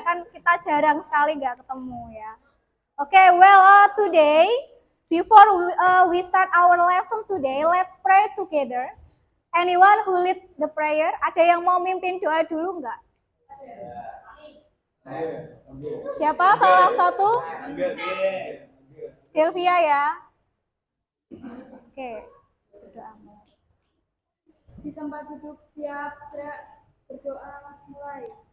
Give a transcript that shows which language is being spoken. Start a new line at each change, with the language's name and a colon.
Indonesian: Kan kita jarang sekali nggak ketemu ya.
English: Okay, well, today, before we start our lesson today, let's pray together. Anyone who lead the prayer?
Indonesian: Ada yang mau mimpin doa dulu nggak? Siapa salah satu? Delvia ya. Oke, berdoa. Di tempat duduk siap, berdoa mulai.